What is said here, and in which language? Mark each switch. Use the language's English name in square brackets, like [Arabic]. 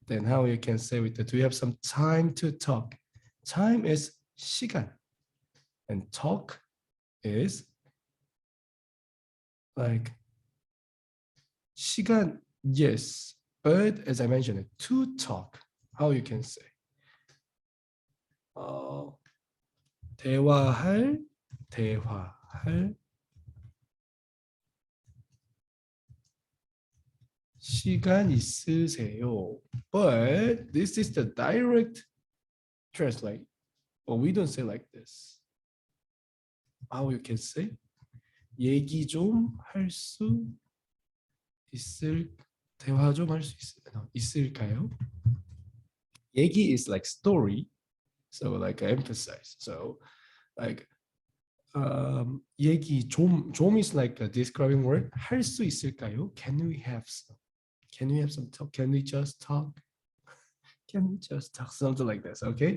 [English] Then how you can say with the do you have some time to talk? Time is 시간. And talk is like 시간, yes. But as I mentioned, to talk, how you can say? [Korean] 대화할, 대화할 시간 있으세요. [English] But this is the direct translate. But we don't say like this. How you can say? [Korean] 얘기 좀 할 수 대화 좀 할 수 있을까요? [English] 얘기 is like story. So like I emphasize. So like 얘기 좀 is like a describing word. [Korean] 할 수 있을까요? [English] Can we have some? Can we have some talk? Can we just talk? Can we just talk? Something like this. Okay.